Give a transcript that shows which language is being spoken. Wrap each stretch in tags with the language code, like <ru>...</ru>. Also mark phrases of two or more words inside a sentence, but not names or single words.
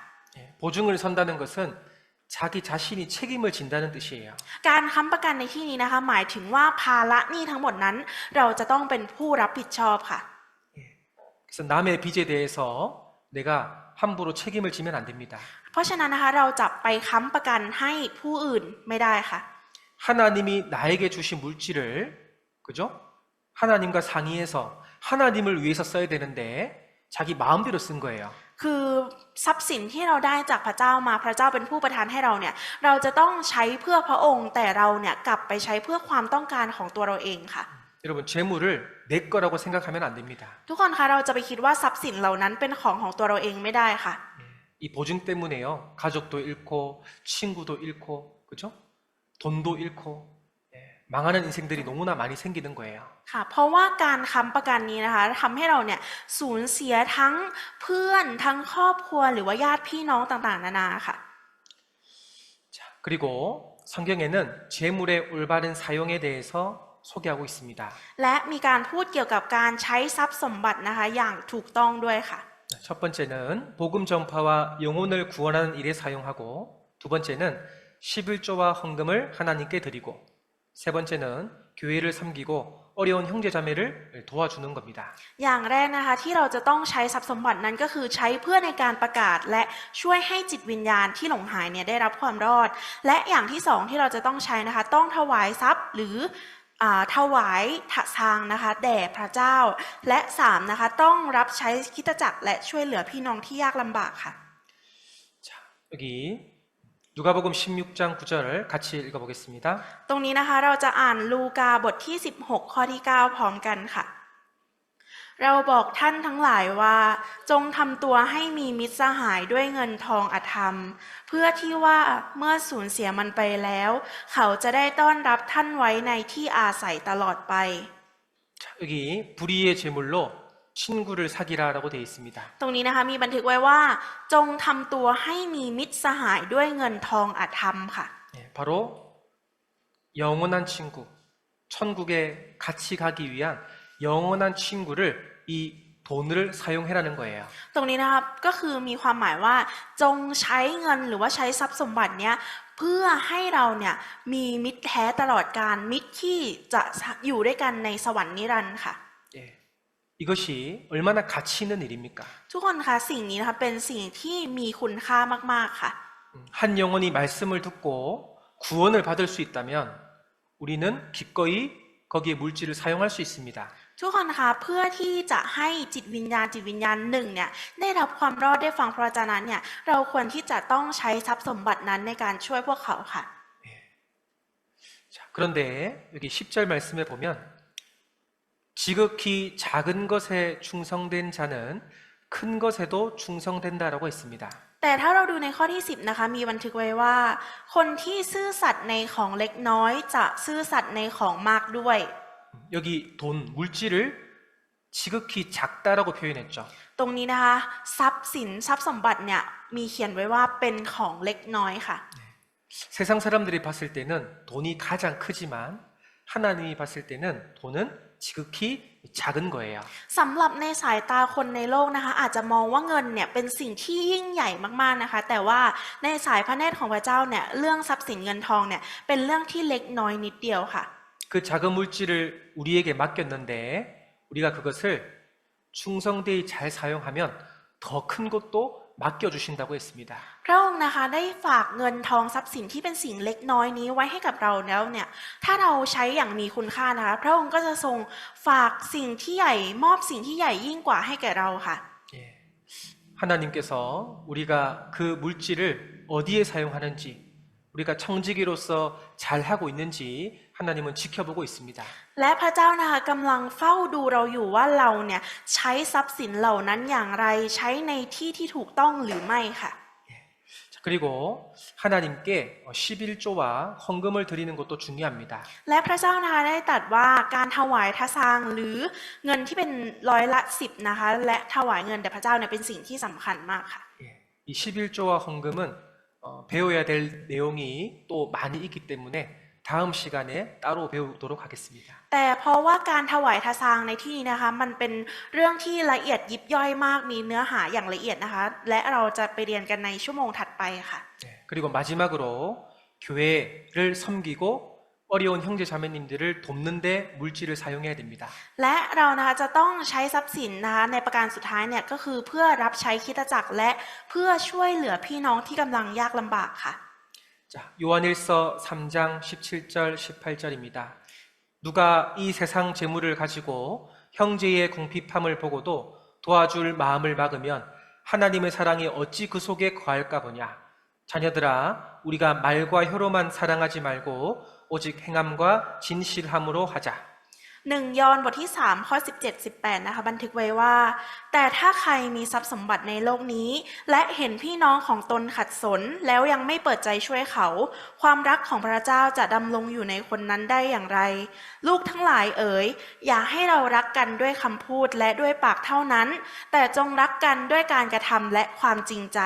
<ko>보증을 선다는 것은 자기 자신이 책임을 진다는 뜻이에요.</ko> <th>การค้ำประกันในที่นี้นะคะหมายถึงว่าภาระหนี้ทั้งหมดนั้นเราจะต้องเป็นผู้รับผิดชอบค่ะ</th> <ko>그래서 남의 빚에 대해서 내가 함부로 책임을 지면 안 됩니다.</ko> <th>เพราะฉะนั้นนะคะเราจะไปค้ำประกันให้ผู้อื่นไม่ได้ค่ะ</th> <ko>하나님이 나에게 주신 물질을 그죠? 하나님과 상의해서 하나님을 위해서 써야 되는데 자기 마음대로 쓴 거예요.</ko> <th>คือทรัพย์สินที่เราได้จากพระเจ้ามาพระเจ้าเป็นผู้ประทานให้เราเนี่ยเราจะต้องใช้เพื่อพระองค์แต่เราเนี่ยกลับไปใช้เพื่อความต้องการของตัวเราเองค่ะ</th> <ko>여러분 재물을 내 거라고 생각하면 안 됩니다.</ko> <th>ทุกคนคะเราจะไปคิดว่าทรัพย์สินเหล่านั้นเป็นของตัวเราเองไม่ได้ค่ะ</th> <ko>이 보증 때문에요. 가족도 잃고 친구도 잃고 그죠? 돈도 잃고 망하는 인생들이 너무나 많이 생기는 거예요.</ko> <th>ค่ะเพราะว่าการค้ำประกันนี้นะคะทำให้เราเนี่ยสูญเสียทั้งเพื่อนทั้งครอบครัวหรือว่าญาติพี่น้องต่างๆนานาค่ะ</th> <ko>자, 그리고 성경에는 재물의 올바른 사용에 대해서 소개하고 있습니다.</ko> <th>และมีการพูดเกี่ยวกับการใช้ทรัพย์สมบัตินะคะอย่างถูกต้องด้วยค่ะ</th> <ko>첫 번째는 복음 전파와 영혼을 구원하는 일에 사용하고 두 번째는 11조와 헌금을 하나님께 드리고 세 번째는 교회를 섬기고 어려운 형제자매를 도와주는 겁니다.</ko> <th>อย่างแรกนะคะที่เราจะต้องใช้ทรัพย์สมบัตินั้นก็คือใช้เพื่อในการประกาศและช่วยให้จิตวิญญาณที่หลงหายเนี่ยได้รับความรอด และอย่างที่สองที่เราจะต้องใช้นะคะต้องถวายทรัพย์หรือถวายทางนะคะแด่พระเจ้าและ3นะคะต้องรับใช้คริสตจักรและช่วยเหลือพี่น้องที่ยากลำบากค่ะ</th> <ko>자, 여기 누가복음 16장 9절을 같이 읽어보겠습니다.</ko> <th>ตรงนี้นะคะเราจะอ่านลูกาบทที่16ข้อที่9พร้อมกันค่ะ เราบอกท่านทั้งหลายว่าจงทำตัวให้มีมิตรสหายด้วยเงินทองอธรรม เพื่อที่ว่าเมื่อสูญเสียมันไปแล้ว เขาจะได้ต้อนรับท่านไว้ในที่อาศัยตลอดไป</th> <ko>자, 여기 불의의 제물로 친구를 사귀라라고 되어 있습니다.</ko> <th>ตรงนี้นะคะมีบันทึกไว้ว่าจงทำตัวให้มีมิตรสหายด้วยเงินทองอธรรมค่ะ</th> <ko>바로 영원한 친구, 천국에 같이 가기 위한 영원한 친구를 이 돈을 사용해라는 거예요.</ko> <th>ตรงนี้นะครับก็คือมีความหมายว่าจงใช้เงินหรือว่าใช้ทรัพย์สมบัติเนี้ยเพื่อให้เราเนี่ยมีมิตรแท้ตลอดกาลมิตรที่จะอยู่ด้วยกันในสวรรค์นิรันดร์ค่ะ</th> <ko>예, 이것이 얼마나 가치 있는 일입니까?</ko> <th>ทุกคนคะสิ่งนี้นะคะเป็นสิ่งที่มีคุณค่ามากๆค่ะ</th> <ko>한 영혼이 말씀을 듣고 구원을 받을 수 있다면 우리는 기꺼이 거기에 물질을 사용할 수 있습니다.</ko> <th>ทุกคนคะเพื่อที่จะให้จิตวิญญาณหนึ่งเนี่ยได้รับความรอดได้ฟังพระวจนะเนี่ยเราควรที่จะต้องใช้ทรัพย์สมบัตินั้นในการช่วยพวกเขาค่ะ</th> <ko>자, 그런데 여기 10절 말씀에 보면 지극히 작은 것에 충성된 자는 큰 것에도 충성된다라고 했습니다.</ko> <th>แต่ถ้าเราดูในข้อที่ 10 นะคะ มีบันทึกไว้ว่า คนที่ซื่อสัตย์ในของเล็กน้อยจะซื่อสัตย์ในของมากด้วย</th> <ko>여기 돈, 물질을 지극히 작다라고 표현했죠.</ko> <th>ตรงนี้นะคะทรัพย์สินทรัพย์สมบัติเนี่ยมีเขียนไว้ว่าเป็นของเล็กน้อยค่ะ</th> <ko>세상 사람들이 봤을 때는 돈이 가장 크지만 하나님이 봤을 때는 돈은 지극히 작은 거예요.</ko> <th>สำหรับในสายตาคนในโลกนะคะอาจจะมองว่าเงินเนี่ยเป็นสิ่งที่ยิ่งใหญ่มากๆนะคะแต่ว่าในสายพระเนตรของพระเจ้าเนี่ยเรื่องทรัพย์สินเงินทองเนี่ยเป็นเรื่องที่เล็กน้อยนิดเดียวค่ะ</th> <ko>그 작은 물질을 우리에게 맡겼는데 우리가 그것을 충성되이 잘 사용하면 더 큰 것도 맡겨주신다고 했습니다.</ko> <th>พระองค์นะคะได้ฝากเงินทองทรัพย์สินที่เป็นสิ่งเล็กน้อยนี้ไว้ให้กับเราแล้วเนี่ยถ้าเราใช้อย่างมีคุณค่านะคะพระองค์ก็จะทรงฝากสิ่งที่ใหญ่มอบสิ่งที่ใหญ่ยิ่งกว่าให้แก่เราค่ะ</th> <ko>예. 하나님께서 우리가 그 물질을 어디에 사용하는지 우리가 청지기로서 잘 하고 있는지 하나님은 지켜보고 있습니다.</ko> <th>และพระเจ้านะคะกำลังเฝ้าดูเราอยู่ว่าเราเนี่ยใช้ทรัพย์สินเหล่านั้นอย่างไรใช้ในที่ที่ถูกต้องหรือไม่ค่ะ</th> <ko>자, 그리고 하나님께 11조와 헌금을 드리는 것도 중요합니다.</ko> <th>และพระเจ้านะคะได้ตรัสว่าการถวายทศางหรือเงินที่เป็น10%นะคะและถวายเงินแด่พระเจ้าเนี่ยเป็นสิ่งที่สำคัญมากค่ะ</th> <ko>예. 이 11조와 헌금은 배워야 될 내용이 또 많이 있기 때문에 다음 시간에 따로 배우도록 하겠습니다.</ko> <th>แต่เพราะว่าการถวายทศางในที่นี้นะคะมันเป็นเรื่องที่ละเอียดยิบย่อยมากมีเนื้อหาอย่างละเอียดนะคะและเราจะไปเรียนกันในชั่วโมงถัดไปค่ะ</th> <ko>네. 그리고 마지막으로 교회를 섬기고 어려운 형제 자매님들을 돕는 데 물질을 사용해야 됩니다.</ko> <th>และเรานะคะจะต้องใช้ทรัพย์สินนะคะในประการสุดท้ายเนี่ยก็คือเพื่อรับใช้คริสตจักรและเพื่อช่วยเหลือพี่น้องที่กำลังยากลำบากค่ะ</th> <ko>자, 요한일서 3장 17절 18절입니다. 누가 이 세상 재물을 가지고 형제의 궁핍함을 보고도 도와줄 마음을 막으면 하나님의 사랑이 어찌 그 속에 거할까 보냐. 자녀들아, 우리가 말과 혀로만 사랑하지 말고 오직 행함과 진실함으로 하자.</ko> <th>1 ยอห์นบทที่3ข้อ17-18นะคะบันทึกไว้ว่าแต่ถ้าใครมีทรัพย์สมบัติในโลกนี้และเห็นพี่น้องของตนขัดสนแล้วยังไม่เปิดใจช่วยเขาความรักของพระเจ้าจะดำรงอยู่ในคนนั้นได้อย่างไรลูกทั้งหลายเอ๋ยอย่าให้เรารักกันด้วยคำพูดและด้วยปากเท่านั้นแต่จงรักกันด้วยการกระทำและความจริงใจ</th>